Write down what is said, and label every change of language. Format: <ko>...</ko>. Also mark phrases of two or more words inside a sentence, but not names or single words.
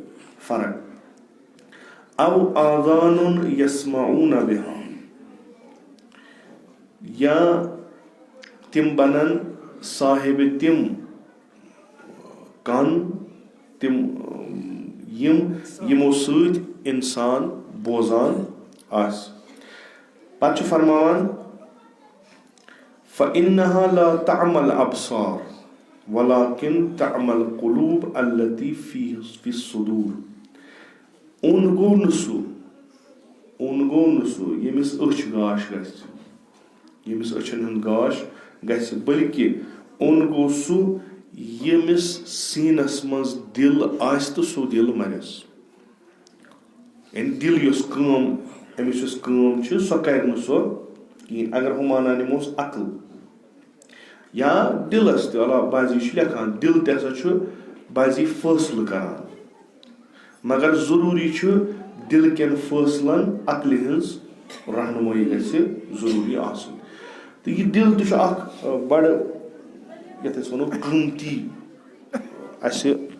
<ks>فرق او</ks> <ar>آذانٌ یسمعوٗنَ بِہا</ar> <ks>یا تِم بنن صاحبِ تِم کَن تِم یِمو سۭتۍ اِنسان بوزان آسہِ پتہٕ چھُ فرماوان</ks> <ar>فَإِنَّهَا لَا تَعْمَى الْأَبْصَارُ وَلَٰكِن تَعْمَى الْقُلُوبُ الَّتِي فِي الصُّدُورِ</ar> <ks>اوٚن گوٚو نہٕ سُہ ییٚمِس أچھ گاش گژھِ ییٚمِس أچھن ہُنٛد گاش گژھِ بٔلکہِ اوٚن گوٚو سُہ ییٚمِس سیٖنس منٛز دِل آسہِ تہٕ سُہ دِل مرٮ۪س یعنی دِل یۄس کٲم أمِس یۄس کٲم چھِ سۄ کرِ نہٕ سۄ کِہیٖنۍ اگر ہُہ مانان نِموس عقل یا دِلس تہِ علاوٕ بعضی چھِ لیکھان دِل تہِ ہسا چھُ بعضی فٲصلہٕ کران مگر ضروٗری چھُ دِل کٮ۪ن فٲصلن عقلہِ ہٕنٛز رہنُمٲیی گژھِ ضروٗری آسٕنۍ تہٕ یہِ دِل تہِ چھُ اکھ بڑٕ یتھ أسۍ ونو قۭمتی اَسہِ</ks>